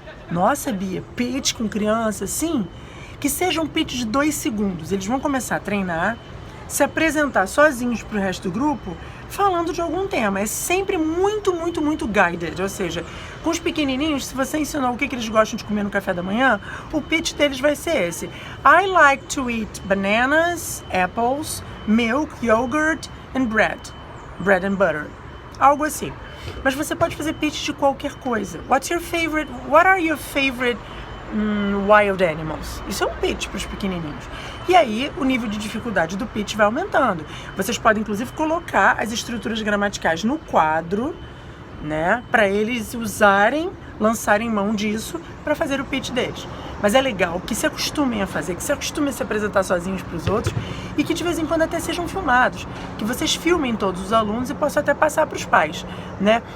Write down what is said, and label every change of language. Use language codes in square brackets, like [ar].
[pt] Nossa, Bia, pitch com criança, sim, que seja um pitch de 2 segundos. Eles vão começar a treinar, se apresentar sozinhos para o resto do grupo, falando de algum tema. É sempre muito, muito, muito guided, ou seja, com os pequenininhos, se você ensinar o que eles gostam de comer no café da manhã, o pitch deles vai ser esse. [en] I like to eat bananas, apples, milk, yogurt and bread. Bread and butter. [pt] Algo assim. Mas você pode fazer pitch de qualquer coisa. [en] What are your favorite wild animals? [pt] Isso é um pitch para os pequenininhos. E aí o nível de dificuldade do pitch vai aumentando. Vocês podem inclusive colocar as estruturas gramaticais no quadro, né, para eles lançarem mão disso para fazer o pitch deles. Mas é legal que se acostumem a fazer, que se acostumem a se apresentar sozinhos para os outros e que de vez em quando até sejam filmados, que vocês filmem todos os alunos e possam até passar para os pais, né?